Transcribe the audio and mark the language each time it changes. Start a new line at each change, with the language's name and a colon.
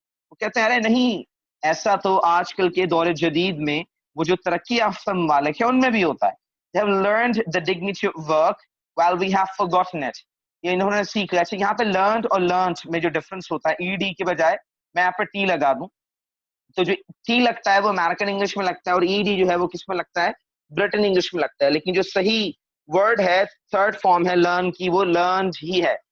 Hindi: वो कहते हैं अरे नहीं, ऐसा तो आजकल के दौर जदीद में वो जो तरक्की याफ्ता ममालिक है उनमें भी होता है.
English: They have learned the dignity of work while we have forgotten it.
Hindi: ये इन्होंने सीख लिया. यहाँ पे learned और learnt में जो difference होता है, ed के बजाय मैं यहाँ पे टी लगा दूं, तो जो टी लगता है वो अमेरिकन इंग्लिश में लगता है, और ईडी जो है वो किस में लगता है, ब्रिटेन इंग्लिश में लगता है. लेकिन जो सही वर्ड है, थर्ड फॉर्म है लर्न की, वो लर्न ही है.